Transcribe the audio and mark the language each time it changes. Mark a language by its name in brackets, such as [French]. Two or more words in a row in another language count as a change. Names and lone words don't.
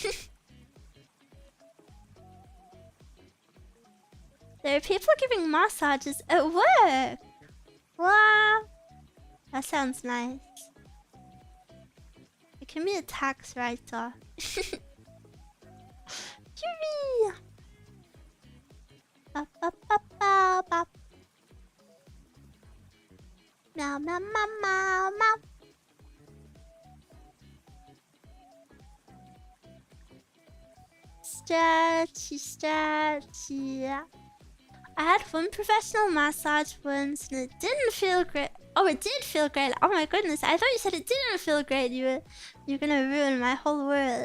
[English] There are people giving massages at work. Wow. That sounds nice. It can be a tax write-off. Yuri! Ba ba ba ba ba. Meow meow meow meow meow. Stretchy, stretchy. I had one professional massage once and it didn't feel great. Oh, it did feel great. Oh my goodness. I thought you said it didn't feel great. You're gonna ruin my whole world.